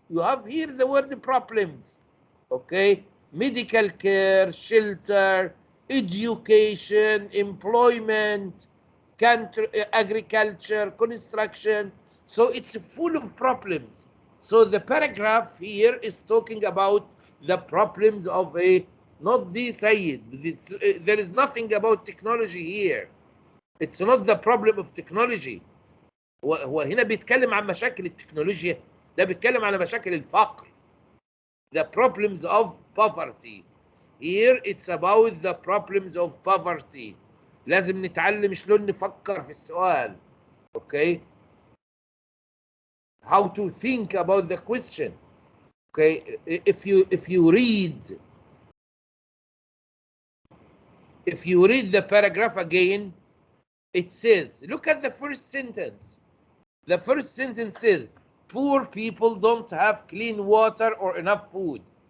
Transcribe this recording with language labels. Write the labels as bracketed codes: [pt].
[en] You have here the word problems. Okay? Medical care, shelter, education, employment, country, agriculture, construction. So it's full of problems. So the paragraph here is talking about the problems of not the Sayyid. There is nothing about technology here. It's not the problem of technology. [ar] هو هنا بيتكلم عن مشاكل التكنولوجيا، ده بيتكلم على مشاكل الفقر. [en] The problems of poverty. Here it's about the problems of poverty. [ar] لازم نتعلم شلون نفكر في السؤال. [en] Okay? How to think about the question. Okay? If you read the paragraph again, it says, look at the first sentence. The first sentence says, poor people don't have clean water or enough food.